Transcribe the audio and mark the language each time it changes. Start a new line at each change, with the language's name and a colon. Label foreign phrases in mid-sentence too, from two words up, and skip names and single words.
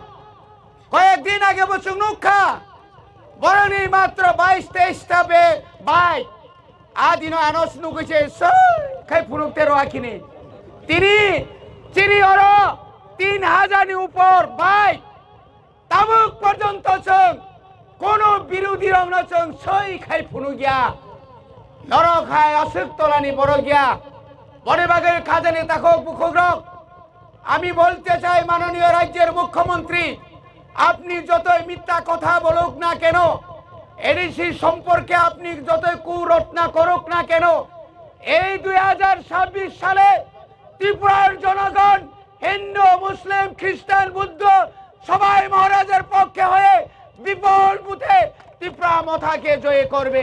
Kok Borok: कयेक दिन आगे जों नुखा बरंनि मात्र 22-23टा बे बाइक आदिनो आनस नुगैसे सै फुनुकते रआखिनि तिनि चिनि अरो 3000 नि ऊपर बाइक तामुक पर्यन्त जों कोनो बिरोधी रंनो जों सै खाय फुनुगिया नरखाय अशोक तलानि बरगिया बड़े बागे खाजानि ताखक बुखुग्रक
Bangla: আমি বলতে চাই, মাননীয় রাজ্যের মুখ্যমন্ত্রী, আপনি যতই মিথ্যা কথা বলুক না কেন, এডিসি সম্পর্কে আপনি যতই কুরটনা করুক না কেন, এই 2026 সালে ত্রিপুরার জনগণ হিন্দু মুসলিম খ্রিস্টান বুদ্ধ সবাই মহারাজের পক্ষে হয়ে বিপুল বুথে তিপ্রামাথাকে জয় করবে।